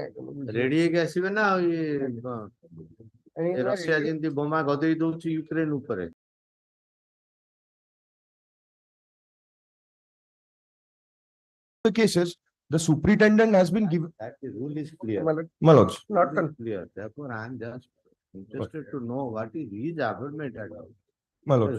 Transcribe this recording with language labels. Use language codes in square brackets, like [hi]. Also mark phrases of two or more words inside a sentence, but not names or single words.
[or] ରେଡି ହେଇକି ଆସିବେ ନା ଆଉ ରଷିଆ ଯେମିତି ବୋମା ଗଦେଇ ଦଉଛି ୟୁକ୍ରେନ ଉପରେ। [en] The cases, the superintendent has been given. That the rule is clear. My lords. Not Clear. Therefore, I am just interested to know what is his argument at all. My lord.